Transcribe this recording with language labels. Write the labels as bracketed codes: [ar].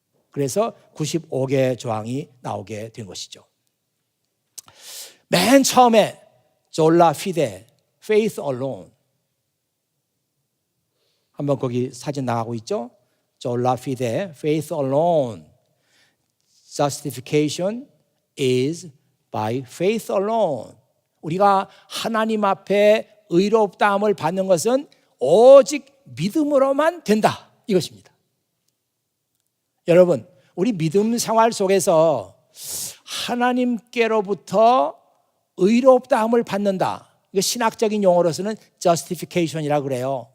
[ko] 그래서 95개 조항이 나오게 된 것이죠. 맨 처음에 졸라 피데, [en] faith alone. [ko] 한번 거기 사진 나가고 있죠? 졸라 피데, [en] faith alone. Justification is by faith alone. [ko] 우리가 하나님 앞에 의롭다함을 받는 것은 오직 믿음으로만 된다, 이것입니다. 여러분, 우리 믿음 생활 속에서 하나님께로부터 의롭다함을 받는다, 이거 신학적인 용어로서는 justification이라고 그래요.